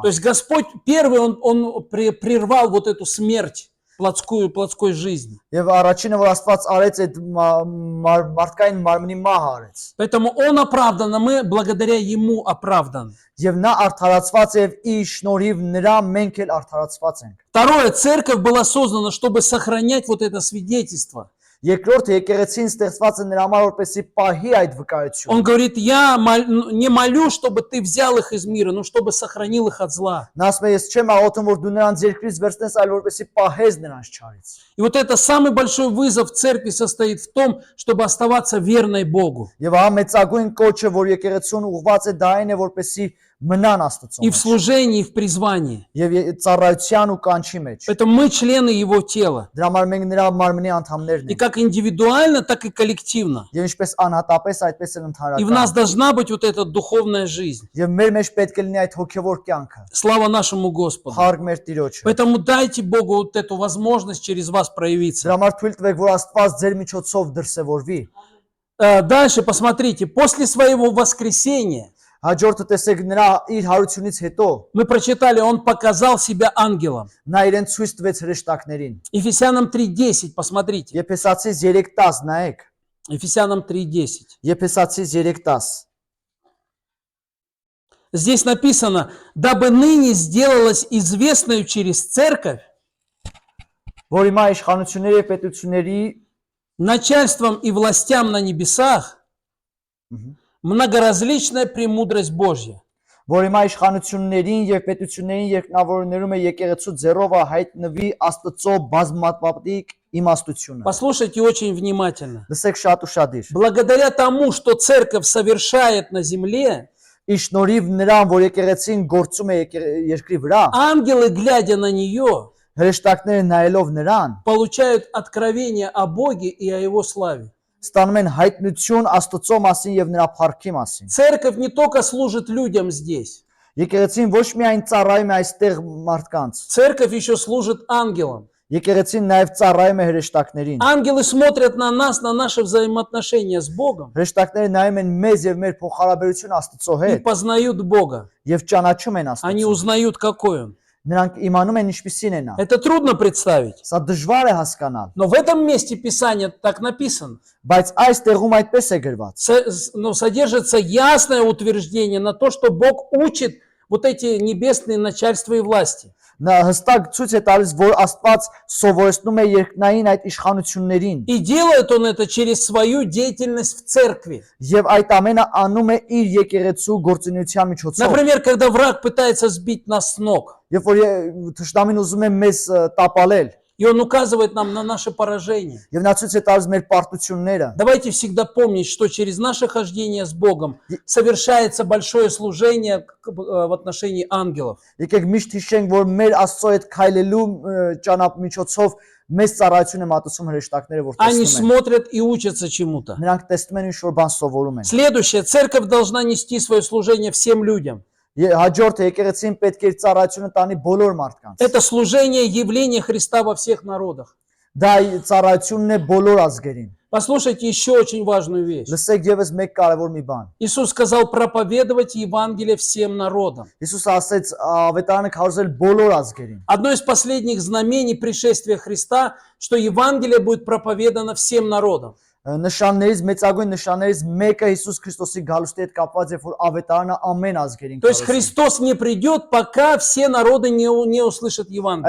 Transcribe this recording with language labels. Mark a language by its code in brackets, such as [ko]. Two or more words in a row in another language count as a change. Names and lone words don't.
[ru] То есть Господь первый, Он прервал вот эту смерть плотской жизни. [hy] Եվ առաջինը որ Աստված արեց այդ մարդկային մարմնի մահը արեց։ [ru] Поэтому Он оправдан, а мы благодаря Ему оправданы. [hy] Եվ նա արդարացված է եւ իր շնորհիվ նրա մենք էլ արդարացված ենք։ [ru] Второе, церковь была создана, чтобы сохранять вот это свидетельство. [hy] Երկրորդը եկեղեցին ստեղծված է նրա համար որպեսզի պահի այդ վկայությունը։ [ru] Он говорит, я не молю, чтобы ты взял их из мира, но чтобы сохранил их от зла. [hy] Նա ասում է ես չեմ աղոթում որ դու նրանց երկրից վերցնես, այլ որպեսզի պահես նրանց չարից։ [ru] И вот это самый большой вызов церкви состоит в том, чтобы оставаться верной Богу. [hy] Եվ ահա մեծագույն կոչը, որ եկեղեցուն ուղղված է, դա այն է, որպեսզի մնան Աստծո [ru] И в [hy] մեջ։ [ru] служении, и в призвании. [hy] Եվ ծառայության ու կանչի մեջ։ [ru] Поэтому мы члены Его тела. [hy] Դրա համար մենք նրա մարմնի անդամներն [ru] И [hy] ենք։ [ru] как индивидуально, так и коллективно. [hy] Եվ ինչպես անհատապես, այդպես էլ [ru] И в нас [hy] ընդհանրական։ [ru] должна быть вот эта духовная жизнь. [hy] Եվ մեր մեջ պետք է լինի այդ հոգևոր կյանքը։ [ru] Слава нашему Господу. [hy] Փառք մեր Տիրոջը։ [ru] Поэтому дайте Богу вот эту возможность через вас проявиться. [hy] Դրա համար թույլ տվեք, որ Աստված ձեր միջոցով դրսևորվի։ [ru] Дальше посмотрите. После своего воскресения [hy] Հաջորդը տեսեք նրա իր հարությունից հետո [ru] Мы прочитали, он показал себя ангелом. [hy] նա իրեն ցույց տվեց հրեշտակներին։ [ru] Ефесянам 3:10, посмотрите. [hy] Եփեսացիս 3:10 նայեք։ [ru] Ефесянам 3:10. [hy] Եփեսացիս 3:10 [ru] Здесь написано, дабы ныне сделалось известную через церковь [hy] որ հիմա իշխանությունների եւ պետությունների [ru] начальством и властям на небесах многоразличная премудрость Божья. [hy] որ հիմա իշխանություններին եւ պետություններին երկնավորներում է եկեղեցու ձեռովը հայտնվի Աստծո բազմապատիկ իմաստությունը։ [ru] Послушайте очень внимательно. [hy] Լսեք շատ ուշադիր։ [ru] Благодаря тому, что церковь совершает на земле, [hy] Իշ շնորհիվ նրան, որ եկեղեցին գործում է երկրի վրա, [ru] ангелы, глядя на нее, [hy] հրեշտակները նայելով նրան, [ru] получают откровение о Боге и о Его славе. [hy] ստանում են հայտնություն Աստծո մասին եւ նրա փառքի մասին։ [ru] Церковь не только служит людям здесь, [hy] Եկեղեցին ոչ միայն ծառայում է այստեղ մարդկանց, [ru] церковь еще служит ангелам. [hy] եկեղեցին նաեւ ծառայում է հրեշտակներին։ [ru] Ангелы смотрят на нас, на наши взаимоотношения с Богом [hy] Հրեշտակները նայում են մեզ եւ մեր փոխհարաբերություն Աստծո [ru] и [hy] հետ [ru] познают Бога. [hy] եւ ճանաչում են [ru] Они [hy] Աստծո։ [ru] узнают, какой Он. [hy] Նրանք իմանում են ինչպիսին է նա։ [ru] Это трудно представить. [hy] Սա դժվար է հասկանալ, [ru] Но в этом месте Писания так написано. [hy] բայց այս տեղում այդպես է գրված։ [ru] Но содержится ясное утверждение на то, что Бог учит вот эти небесные начальства и власти. [hy] Նա հստակ ցույց է տալիս, որ Աստված սովորեցնում է երկնային այդ իշխանություններին [ru] И делает Он это через свою деятельность в церкви. [hy] եւ այդ ամենը անում է իր եկեղեցու գործունեության միջոցով։ [ru] Например, когда враг пытается сбить нас с ног, [hy] Երբ որ թշնամին ուզում է մեզ տապալել [ru] и он указывает нам на наше поражение. [hy] եւ նա ցույց է տալիս մեր պարտությունները, [ru] Давайте всегда помнить, что через наше хождение с Богом совершается большое служение в отношении ангелов. [hy] եկեք միշտ հիշենք, որ մեր Աստծո հետ քայլելու միջոցով մեծ ծառայություն է մատուցում հրեշտակները, որ [ru] Они [hy] տեսնում են։ [ru] смотрят и учатся чему-то. [hy] Նրանք տեսնում են ինչ որ բան սովորում են։ [ru] Следующее. Церковь должна нести свое служение всем людям. [hy] Հաջորդը եկեղեցին պետք է իր ծառայությունը տանի բոլոր մարդկանց։ [ru] Это служение явления Христа во всех народах. [hy] Դա ծառայությունն է բոլոր ազգերին։ [ru] Послушайте еще очень важную вещь. [hy] Լսեք եւս մեկ կարևոր մի բան։ [ru] Иисус сказал проповедовать Евангелие всем народам. [hy] Հիսուսը ասեց ավետարանը քարոզել բոլոր ազգերին։ [ru] Одно из последних знамений пришествия Христа, что Евангелие будет проповедано всем народам. [hy] Նշաններից մեծագույն նշաններից մեկը Հիսուս Քրիստոսի գալուստի հետ կապված է, որ ավետարանը ամեն ազգերին [ru] То есть [hy] քարոզի։ [ru] Христос не придет, пока все народы не услышат Евангелие.